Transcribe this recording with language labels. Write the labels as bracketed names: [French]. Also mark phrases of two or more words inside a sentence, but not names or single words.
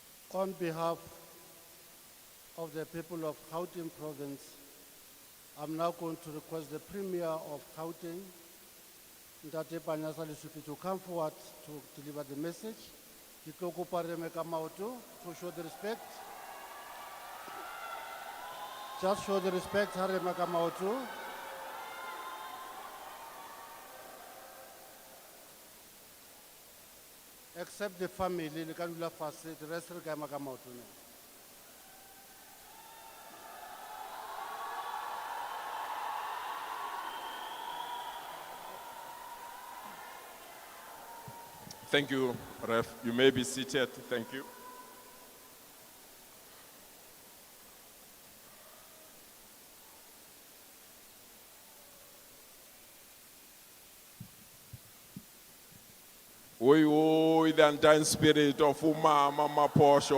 [English] On behalf of the people of Gauteng province, I'm now going to request the Premier of Gauteng, Ntate Panyasa Lesupi, to come forward to deliver the message. [Southern Sotho] Ke tlo kopa re eme ka maoto [English] to show the respect. Just show the respect, [Southern Sotho] ha re eme ka maoto. [English] Except the family, [Southern Sotho] le ka dula fatshe, [English] the rest [Southern Sotho] re ka ema ka maoto now. [English] Thank you, Ref. You may be seated. Thank you. Oi, oi, the undying spirit of Umama Mophosho.